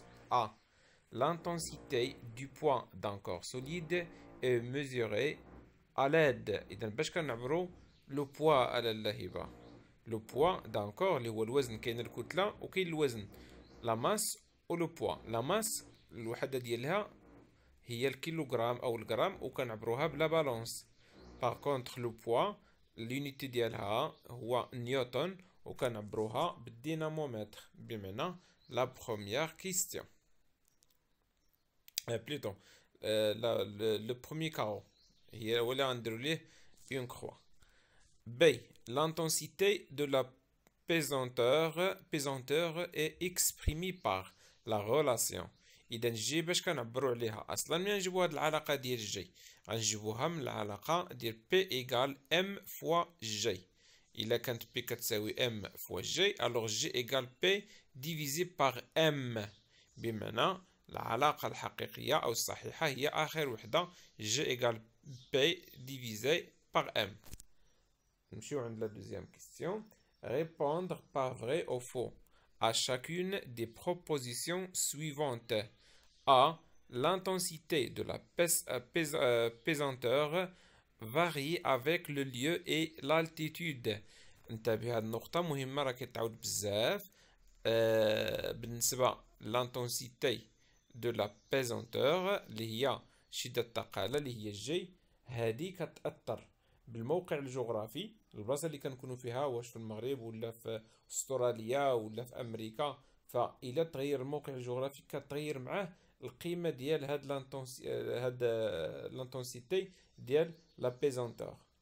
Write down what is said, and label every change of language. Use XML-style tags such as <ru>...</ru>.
<fr>A. L'intensité du poids d'un corps solide est mesurée à l'aide le poids على اللهبة. Le poids d'un corps</fr> <ar>اللي هو الوزن كاين الكتلة وكاين الوزن la masse و le poids. La masse الوحدة ديالها هي الكيلوغرام أو الجرام وكنعبروها بلا بالانس.</ar> <fr>Par contre le poids l'unité</fr> <ar>ديالها هو نيوتن وكنعبروها بالدينامومتر. بمعنى la première question.</ar> <fr>Plutôt le premier carreau</fr> <ar>هي ولا غنديرو ليه</ar> <fr>une croix. B. L'intensité de la pesanteur est exprimée par la relation.</fr> <ar>إذا G باش كنعبرو عليها أصلا ملي نجيبو هاد العلاقة ديال G غنجيبوها من العلاقة ديال</ar> <fr>P égale M fois G.</fr> <ar>إلا كانت P كتساوي M fois G</ar> <fr>alors G égale P divisé par M.</fr> <ar>بمعنى العلاقة الحقيقية أو الصحيحة هي آخر وحدة</ar> <fr>G égale P divisé par M. Nous allons la deuxième question. Répondre par vrai ou faux à chacune des propositions suivantes. A. L'intensité de la pesanteur varie avec le lieu et l'altitude.</fr> <ar>انتبه هذه النقطة مهمة راه كتعاود بزاف. بالنسبة</ar> <fr>l'intensité de la pesanteur</fr> <ar>اللي هي شدة الثقالة اللي هي G هذه كتأثر بالموقع الجغرافي البلاصه اللي كنكونوا فيها واش في المغرب ولا في استراليا ولا في امريكا فإلا تغير الموقع الجغرافي كتغير معاه القيمه ديال هاد لانتونسيتي ديال لا بيزونتور.</ar>